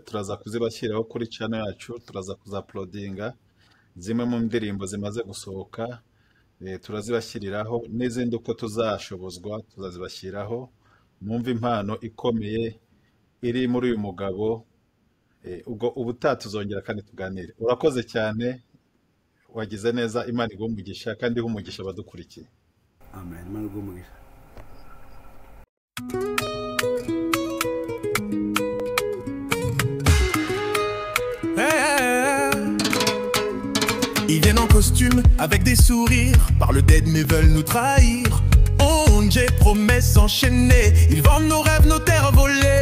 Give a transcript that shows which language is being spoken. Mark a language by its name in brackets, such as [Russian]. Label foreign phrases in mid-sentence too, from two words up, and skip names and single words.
[Kinyarwanda] Turaza kuzibashyiraho kuri channel yacu, turaza kuzaplodinga zimwe mu ndirimbo zimaze gusohoka, turazibashyiriraho n'izindi uko tuzashobozwa tuzazibashyiraho. Mwumva impano ikomeye iri muri uyu mugabo, ubwo ubutaha tuzongera kandi tuganire. Urakoze cyane, wagize neza. Imana iguhe umugisha kandi ihe umugisha abadukurikiye. Amen. Imana iguhe umugisha. [French] Ils viennent en costume avec des sourires, parlent d'aide mais veulent nous trahir. ONG, promesses enchaînées, ils vendent nos rêves, nos terres volées.